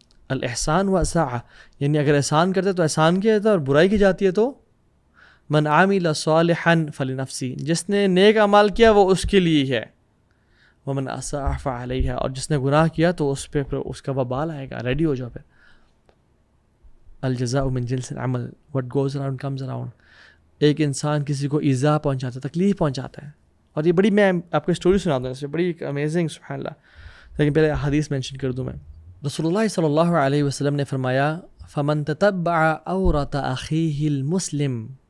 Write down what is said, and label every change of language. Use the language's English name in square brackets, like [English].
[Arabic] الاحسان واسعہ، [Urdu] یعنی اگر احسان کرتے تو احسان کیا جاتا ہے، اور برائی کی جاتی ہے تو [Arabic] من عامل صالحا فلنفسی. [Urdu] جس نے نیک اعمال کیا وہ اس کے لیے ہے. [Arabic] ومن اساء فعلیہا، [Urdu] اور جس نے گناہ کیا تو اس پہ اس کا وبال آئے گا. ریڈی ہو جاؤ پھر. [Arabic] الجزاء من جنس العمل [English] what goes around comes around. [Urdu] ایک انسان کسی کو ایذا پہنچاتا ہے، تکلیف پہنچاتا ہے، اور یہ بڑی، میں آپ کو اسٹوری سناتا ہوں، اس میں بڑی امیزنگ، سبحان اللہ. لیکن پہلے حدیث مینشن کر دوں میں. رسول اللہ صلی اللہ علیہ وسلم نے فرمایا [Arabic] فمن تتبع عورت اخیہ المسلم.